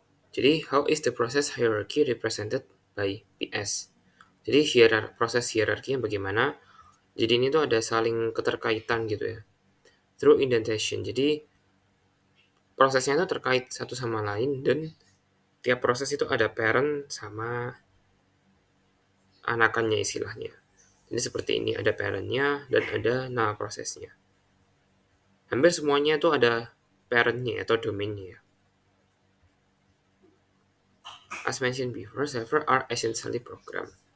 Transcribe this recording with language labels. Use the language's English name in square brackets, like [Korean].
[English] Jadi, how is the process hierarchy represented by PS? [Indonesian] Jadi, proses hierarki yang bagaimana? Jadi, ini tuh ada saling keterkaitan gitu ya. Through indentation. Jadi, prosesnya itu terkait satu sama lain, dan tiap proses itu ada parent sama anakannya istilahnya. Jadi seperti ini, ada parentnya dan ada nama prosesnya. Hampir semuanya itu ada parentnya atau domainnya. [English] As mentioned before, server are essentially program.